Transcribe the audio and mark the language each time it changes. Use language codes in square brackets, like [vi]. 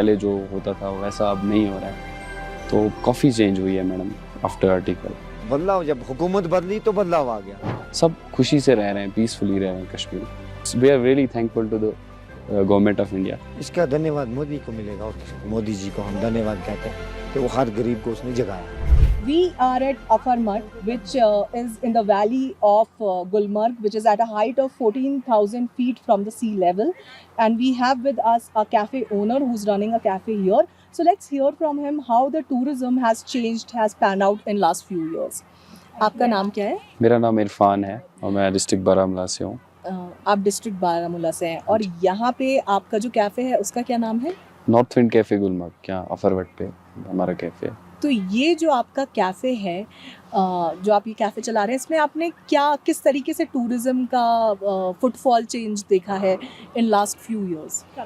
[hi] पहले जो होता था वैसा अब नहीं हो रहा है, तो काफ़ी चेंज हुई है मैडम आफ्टर आर्टिकल। बदलाव, जब हुकूमत बदली तो बदलाव आ गया। सब खुशी से रह रहे हैं, पीसफुली रह रहे हैं कश्मीर में। [en] We are really thankful to the government of India. [hi] इसका धन्यवाद मोदी को मिलेगा और मोदी जी को हम धन्यवाद कहते हैं कि वो हर गरीब को उसने जगाया। [en] We are at Afarmat, which is in the valley of Gulmarg, which is at a height of 14,000 feet from the sea level. And we have with us a cafe owner who's running a cafe here. So let's hear from him how the tourism has changed, has panned out in last few years. [hi] आपका नाम क्या है? मेरा नाम इरफान है और मैं district Baramulla से हूँ। आप डिस्ट्रिक्ट बारामूला से हैं और यहाँ पे आपका जो कैफ़े है उसका क्या नाम है? नॉर्थ विंड कैफ़े गुलमर्ग, क्या अफरवट पे हमारा कैफ़े है। तो ये जो आपका कैफ़े है, जो आप ये कैफ़े चला रहे हैं, इसमें आपने किस तरीके से टूरिज़्म का फुटफॉल चेंज देखा है [en] In last few years?